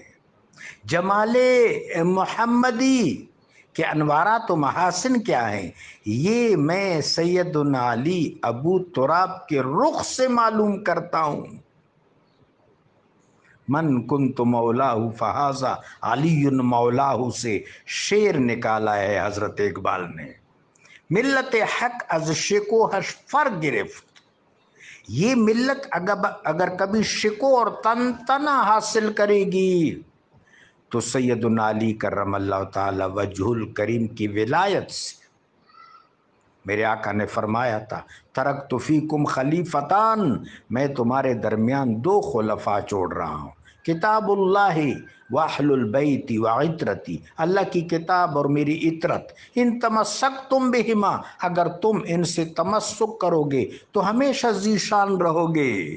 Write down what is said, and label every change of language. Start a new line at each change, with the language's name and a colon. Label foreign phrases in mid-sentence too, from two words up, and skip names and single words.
Urdu: جمال محمدی کے انوارات و محاسن کیا ہیں؟ یہ میں سیدنا علی ابو تراب کے رخ سے معلوم کرتا ہوں۔
Arabic: من کنت مولاہ فہذا علی مولاہ
Urdu: سے شعر نکالا ہے حضرت اقبال نے۔
Persian: ملت حق از شکوہش فر گرفت،
Urdu: یہ ملت اگر کبھی شکو اور تنتنا حاصل کرے گی تو سیدنا علی
Arabic: کرم اللہ تعالی وجہ الکریم
Urdu: کی ولایت سے۔ میرے آقا نے فرمایا تھا
Arabic: ترکت فیکم خلیفتان،
Urdu: میں تمہارے درمیان دو خلفاء چھوڑ رہا ہوں،
Arabic: کتاب اللہ واہل البیت وعطرتی،
Urdu: اللہ کی کتاب اور میری عطرت،
Arabic: ان تمسکتم بہما،
Urdu: اگر تم ان سے تمسک کرو گے تو ہمیشہ ذیشان رہو گے۔